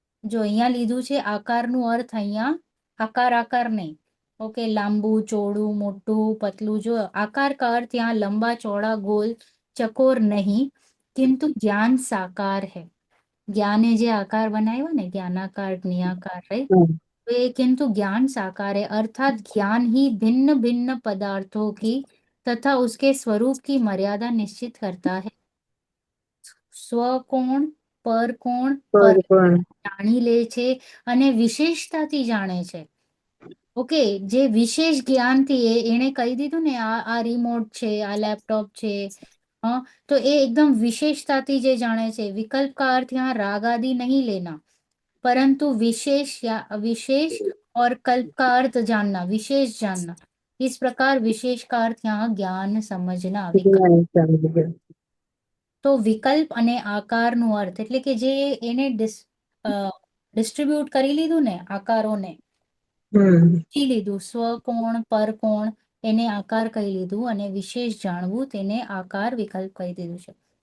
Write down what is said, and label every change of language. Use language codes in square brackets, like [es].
[gu] જો અહીંયા લીધું છે આકારનું અર્થ, અહીંયા આકાર નહીં, ઓકે, લાંબુ ચોડું મોટું પતલું, જો [hi] आकार का अर्थ यहाँ लंबा चौड़ा गोल चकोर नहीं, किंतु ज्ञान साकार है. [gu] ज्ञाने जे आकार बनाया ने [hi] ज्ञानाकार ज्ञाकार, राइट, तो ये किंतु ज्ञान साकार है, अर्थात ज्ञान ही भिन्न भिन्न पदार्थों की तथा उसके स्वरूप की मर्यादा निश्चित करता है. [gu] સ્વકોણ પરકોણ પર જાણી લે છે અને વિશેષતાથી જાણે છે. ઓકે, જે વિશેષ જ્ઞાનથી એને કહી દીધું ને આ રિમોટ છે, આ લેપટોપ છે, [hi] हाँ, तो ये एकदम [gu] विशेषताથી જે જાણે છે. [hi] विकल्प का अर्थ यहाँ राग आदि नहीं लेना, परंतु विशेष या विशेष और कल्प का अर्थ जानना, विशेष जानना. इस प्रकार विशेष का अर्थ यहाँ ज्ञान समझना. [gu] विकल्प તો વિકલ્પ અને આકારનો અર્થ એટલે કે જે એને ડિસ્ટ્રીબ્યુટ કરી લીધું ને આકારોને, લીધું સ્વકોણ પરકોણ એને આકાર કહી લીધું, અને વિશેષ જાણવું તેને આકાર વિકલ્પ કહી દીધું છે.